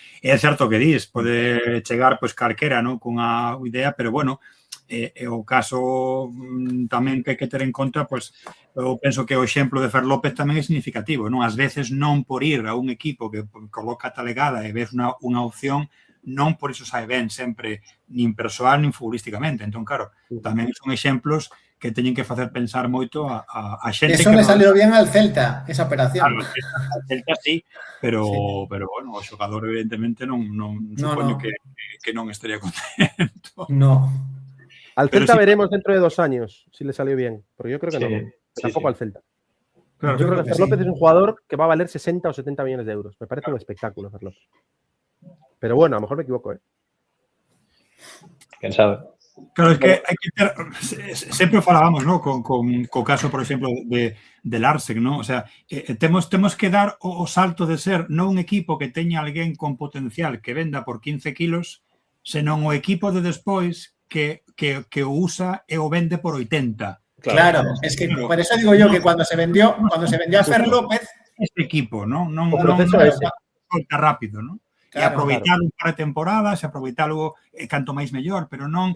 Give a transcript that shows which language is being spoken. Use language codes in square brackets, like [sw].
[gl] É certo que dis, pode chegar pues calquera, ¿no?, cunha idea, pero bueno, o caso tamén que hai que ter en conta, pois eu penso que o exemplo de Fer López tamén é significativo, non? Ás veces non por ir a un equipo que coloca talegada e ves unha opción, non por iso sae ben sempre, nin persoal nin futbolísticamente. Entón, claro, tamén son exemplos que teñen que facer pensar moito a xente. [es] Eso le salió bien al Celta, esa operación. Claro, al Celta sí, [gl] pero bueno, o xogador evidentemente non supoño que non estaría contento. [es] No. Al Celta veremos dentro de 2 años si le salió bien, porque yo creo que no. Tampoco al Celta. Claro, yo creo que Fer López es un jugador que va a valer 60 o 70 millones de euros. Me parece un espectáculo, Fer López. Pero bueno, a lo mejor me equivoco, ¿eh? ¿Quién sabe? [gl] Claro, es que hai que ter... Sempre falábamos, ¿no?, co caso, por exemplo, de Larsen, ¿no? O sea, temos que dar o salto de ser non un equipo que teña alguén con potencial que venda por 15 kilos, senón o equipo de despois que o usa e o vende por 80. [es] Claro, es que por eso digo yo que cuando se vendió a Fer López, este equipo, ¿no? [gl] O proceso ese. Solta rápido, ¿no? E Claro, aproveitar un par de temporadas, aproveitarlo canto máis mellor, pero non...